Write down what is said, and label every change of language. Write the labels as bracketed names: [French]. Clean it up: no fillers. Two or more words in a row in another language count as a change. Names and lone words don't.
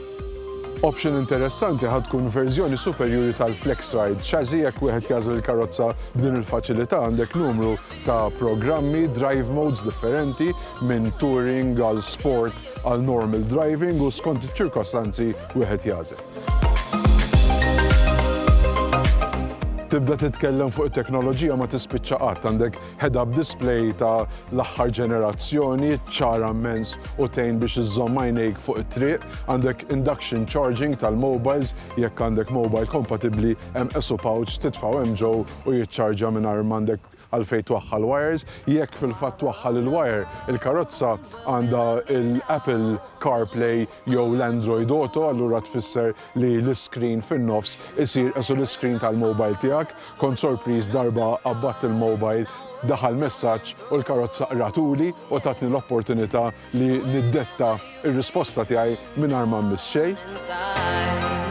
[Maltese] Option interessanti ħad tkun verżjoni superjuri tal-FlexRide chassis jekk wieħed jażel il-karozza b'din il-faċilità għandek numru ta' programmi, [English] drive modes [Maltese] differenti minn touring għal sport għal [English] normal driving [Maltese] u skont iċ-ċirkostanzi wieħed jażel. Tibda titkellem fuq it-teknoloġija ma tispiċċa qatt, għandek [English] head-up display [Maltese] ta' l-aħħar ġenerazzjoni, ċara immens u tgħin biex iżżomm għajnejk fuq it-triq, għandek [English] induction charging [Maltese] tal-mobiles, jekk għandek mobile kompatibbli hemm esu pouch titfgħu hemm ġew u jiċċarġa mingħajr m'għandek għalfejn twaħħal wires, jekk fil-fatt twaħħal il-wire, il-karozza għandha l-Apple CarPlay jew l-Android Auto, allura tfisser li l-iskrin fin-nofs isir esu l-iskrin tal-mobile tiegħek, kont sorpriż darba qabbatt il-mobile daħal messaġġ u l-karozza qratuli u tatni l-opportunità li niddetta ir-risposta tiegħi mingħajr ma nmiss xejn.